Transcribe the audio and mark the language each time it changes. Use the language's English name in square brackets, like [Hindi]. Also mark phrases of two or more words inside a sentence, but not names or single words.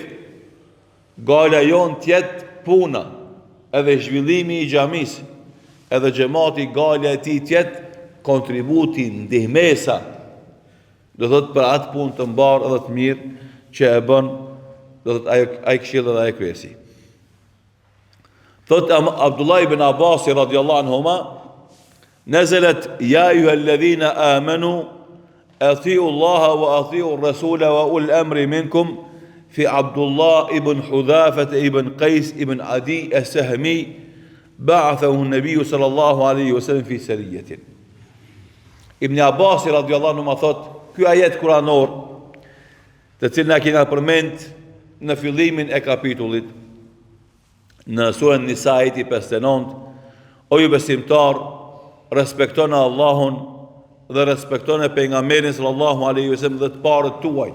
[Albanian] Gala jon tjetë puna, edhe zhvillimi i xhamisë, edhe xhamati gala e tij tjetë kontributi, ndihmesa, do thot për atë punë të mbarë edhe të mirë që e bën, do thot ai këshill edhe ai kryesi. [Arabic] Thot عبد الله بن عباس رضي الله عنهما نزلت يا أيها الذين آمنوا أطيعوا الله وأطيعوا الرسول وأولي الأمر منكم في عبد الله بن حذافة بن قيس بن عدي السهمي بعثه النبي صلى الله عليه وسلم في سرية. [Albanian] Ibn Abbas [Arabic] رضي الله عنهما [Albanian] thot, ky ajet kuranor, të cilën na kena përmend në fillimin e kapitullit, në surën Nisait i 59, o ju besimtar, respektoni Allahun dhe respektoni pejgamberin [Arabic] صلى الله عليه وسلم [Albanian] dhe të parët tuaj.